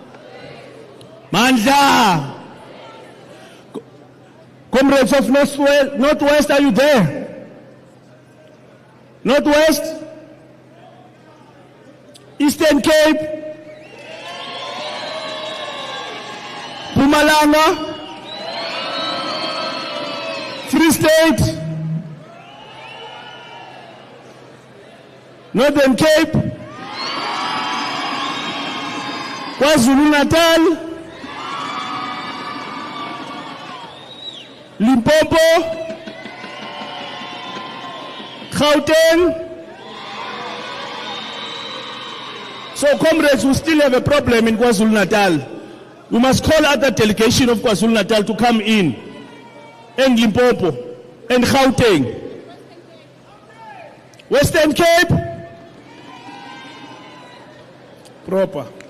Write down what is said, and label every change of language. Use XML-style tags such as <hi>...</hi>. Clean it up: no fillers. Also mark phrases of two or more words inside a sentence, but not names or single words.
<en>Comrades of Northwest, are you there? Northwest? Eastern Cape? Mpumalanga? Free State? Northern Cape? KwaZulu-Natal? Limpopo? Gauteng? So comrades, we still have a problem in KwaZulu-Natal. We must call out the delegation of KwaZulu-Natal to come in, and Limpopo, and Gauteng. Western Cape? Proper.</en>